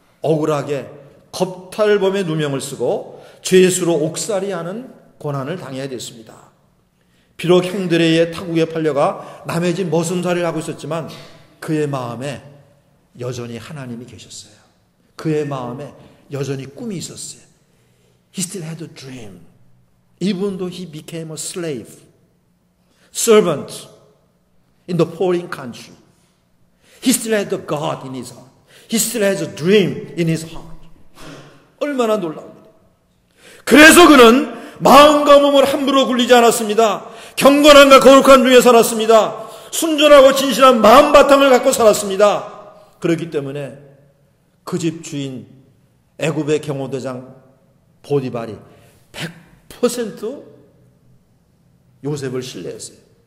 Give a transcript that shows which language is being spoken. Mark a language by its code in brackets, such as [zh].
[ko] 억울하게 겁탈범의 누명을 쓰고 죄수로 옥살이하는 고난을 당해야 됐습니다. 비록 형들에 의해 타국에 팔려가 남의 집 머슴살이를 하고 있었지만 그의 마음에 여전히 하나님이 계셨어요. 그의 마음에 여전히 꿈이 있었어요. [en] He still had a dream. Even though he became a slave, servant in the foreign country. He still had a God in his heart. He still has a dream in his heart. [ko] 얼마나 놀라웁니다. 그래서 그는 마음과 몸을 함부로 굴리지 않았습니다. 경건함과 거룩함 중에 살았습니다. 순전하고 진실한 마음 바탕을 갖고 살았습니다. 그렇기 때문에 그 집 주인 애굽의 경호대장 보디발이 100% 요셉을 신뢰했어요.